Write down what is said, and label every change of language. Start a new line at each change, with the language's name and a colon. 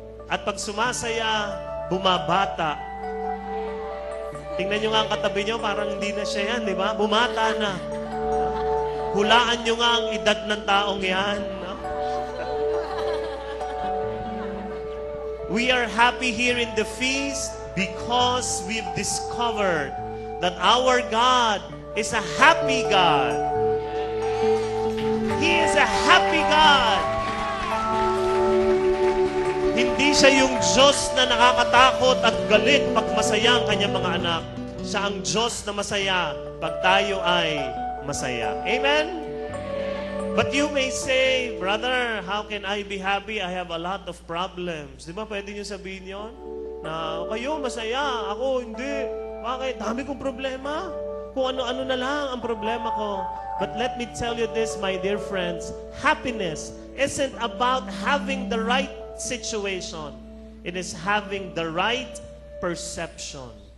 Filipino: At pag sumasaya, bumabata. Tingnan nyo nga ang katabi nyo, parang hindi na siya yan, di ba? Bumata na. Hulaan nyo nga ang edad ng taong yan. No?
English: We are happy here in the feast because we've discovered that our God is a happy God. He is a happy God.
Filipino: Hindi siya yung Diyos na nakakatakot at galit pag masaya ang kanyang mga anak. Siya ang Diyos na masaya pag tayo ay masaya. Amen?
English: But you may say, brother, how can I be happy? I have a lot of problems.
Filipino: Di ba pwede nyo sabihin yun? Na kayo masaya, ako hindi. Bakit? Dami kong problema. Kung ano-ano na lang ang problema ko.
English: But let me tell you this, my dear friends. Happiness isn't about having the right situation. It is having the right perception.